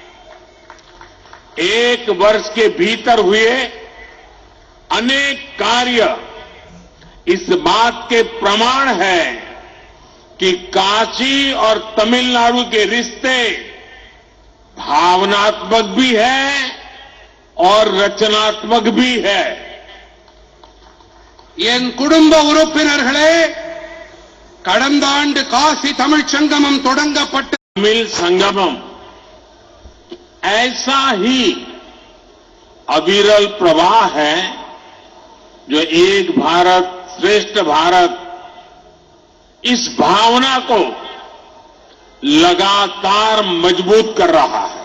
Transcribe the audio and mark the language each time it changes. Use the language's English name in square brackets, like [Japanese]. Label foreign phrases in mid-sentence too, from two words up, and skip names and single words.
[Hindi] एक वर्ष के भीतर हुए अनेक कार्य इस बात के प्रमाण है कि काशी और तमिलनाडु के रिश्ते भावनात्मक भी है और रचनात्मक भी है। [Tamil] என் குடும்ப உறுப்பினர்களே, கடந்த ஆண்டு காசி தமிழ் சங்கமம் தொடங்கப்பட்டு [Hindi] तमिल संगमम ऐसा ही अविरल प्रवाह है जो एक भारत श्रेष्ठ भारत इस भावना को लगातार मजबूत कर रहा है।